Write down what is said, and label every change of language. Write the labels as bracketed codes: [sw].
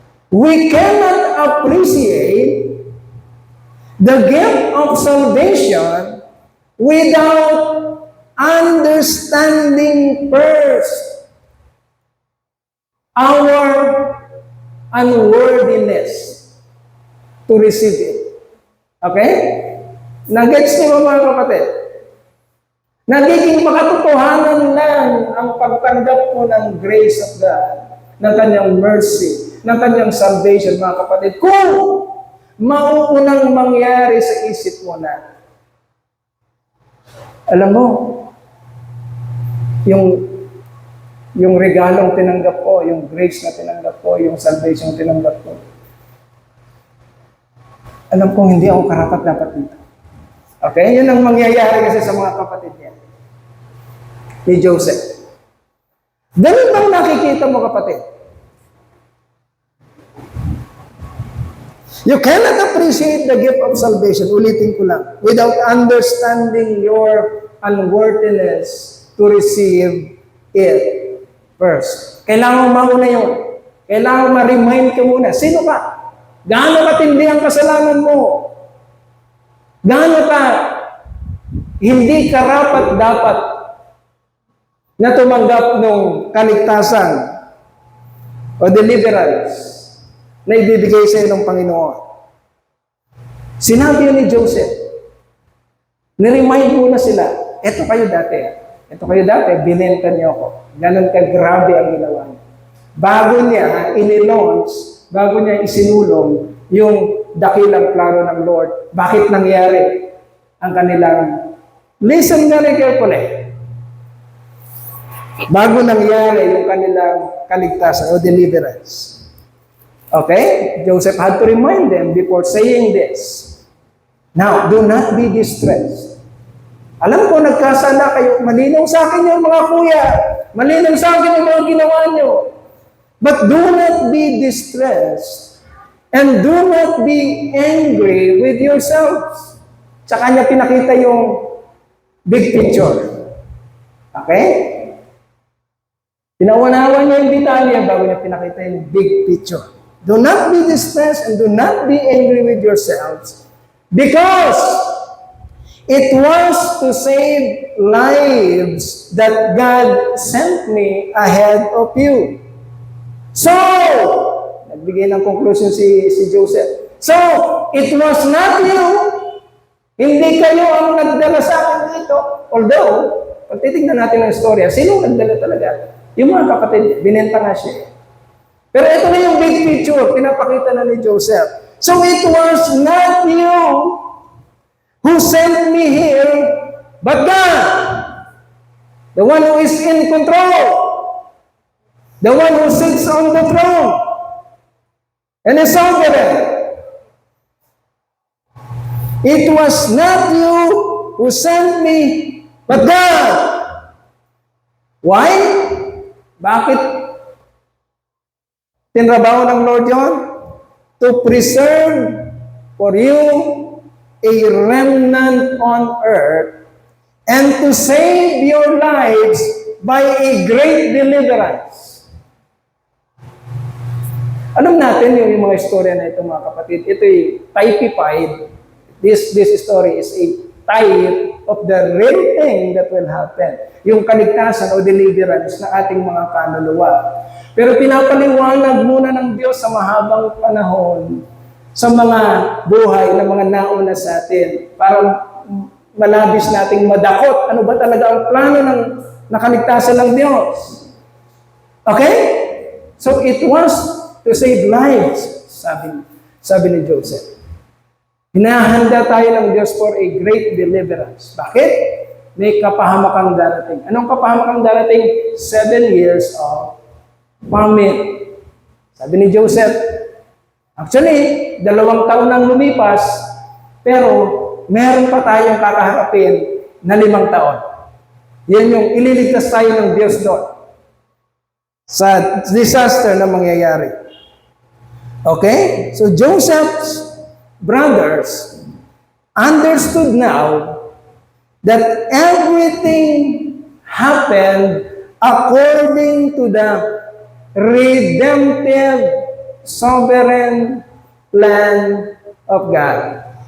[en] We cannot appreciate the gift of salvation without understanding first our unworthiness to receive it. [tl] Okay? Nag-gets niyo mga kapatid? Nagiging makatotohanan lang ang pagtanggap mo ng grace of God, ng kanyang mercy, ng kanyang salvation, mga kapatid, kung mauunang mangyari sa isip mo na, alam mo, yung regalong tinanggap ko, yung grace na tinanggap ko, yung salvation tinanggap ko, alam kong hindi ako karapat-dapat dito. Okay? Yun ang mangyayari kasi sa mga kapatid niya. Ni Joseph. Ganun bang nakikita mo, kapatid? [en] You cannot appreciate the gift of salvation, [tl] ulitin ko lang, [en] without understanding your unworthiness to receive it first. [tl] Kailangan mo mauna yun. Kailangan ma-remind ka muna. Sino ka? Gaano katindi ang kasalanan mo? Gaano ka hindi karapat-dapat na tumanggap ng kaligtasan o deliverance na ibibigay sa iyo ng Panginoon? Sinabi ni Joseph, ni-remind muna sila, eto kayo dati, binenta niyo ako. Ganon ka grabe ang ginawa niyo. Bago niya in-launch, bago niya isinulong yung dakilang plano ng Lord, bakit nangyari ang kanilang, [en] listen very carefully, [tl] bago nangyari yung kanilang kaligtasan o deliverance. Okay? [en] Joseph had to remind them before saying this. Now, do not be distressed. [tl] Alam ko, nagkasala kayo. Malinaw sa akin yung mga kuya. Malinaw sa akin yung mga ginawa nyo. [en] But do not be distressed and do not be angry with yourselves. [tl] Sa kanya pinakita yung big picture. [en] Okay? [tl] Pinaunawa niya yung detalye bago niya pinakita yung big picture. [en] Do not be distressed and do not be angry with yourselves because it was to save lives that God sent me ahead of you. [tl] So, nagbigay ng conclusion si Joseph. [en] So, it was not you. [tl] Hindi kayo ang nagdala sa akin dito. Although, pag titignan natin ang istorya, sino nagdala talaga? Yung mga kapatid, binenta nga siya. Pero ito na yung big picture, pinapakita na ni Joseph. [en] So, it was not you who sent me here, but God, the one who is in control, the one who sits on the throne, and is sovereign. It was not you who sent me, but God. Why? [tl] Bakit tinrabaho ng Lord yon? [en] To preserve for you a remnant on earth and to save your lives by a great deliverance. [tl] Alam natin yung mga istorya na ito, mga kapatid. Ito'y typified. [en] This story is a type of the real thing that will happen. [tl] Yung kaligtasan o deliverance na ating mga kaluluwa. Pero pinapaliwanag muna ng Diyos sa mahabang panahon sa mga buhay ng mga nauna sa atin para malabis nating madakot. Ano ba talaga ang plano ng nakaligtasan ng Diyos? Okay? [en] So it was to save lives, [tl] sabi ni Joseph. Hinahanda tayo ng Diyos [en] for a great deliverance. [tl] Bakit? May kapahamakang darating. Anong kapahamakang darating? 7 years of famine. Sabi ni Joseph, actually, 2 taon nang lumipas, pero meron pa tayong kakaharapin na 5 taon. Yan yung ililigtas tayo ng Diyos doon sa disaster na mangyayari. Okay? [en] So Joseph's brothers understood now that everything happened according to the redemptive, sovereign plan of God.